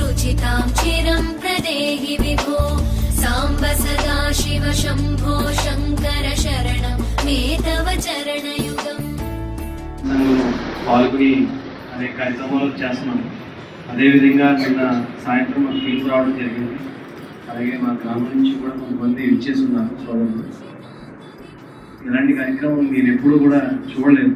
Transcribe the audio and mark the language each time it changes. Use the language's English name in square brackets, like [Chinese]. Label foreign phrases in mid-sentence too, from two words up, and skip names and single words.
[Sanskrit] पूजितां चिरं प्रदेहि विभो साम्ब सदा शिव शम्भो शङ्कर शरणं मे तव चरणयुगम् [Telugu] పాల్గొని అనేక కార్యక్రమాలు చేస్తున్నాం. అదేవిధంగా నిన్న సాయంత్రం మాకు ఫీల్డ్ రావడం జరిగింది. అలాగే మా గ్రామం నుంచి కూడా కొంతమంది ఇచ్చేస్తున్నారు సోదరులు. ఇలాంటి కార్యక్రమం నేను ఎప్పుడూ కూడా చూడలేదు.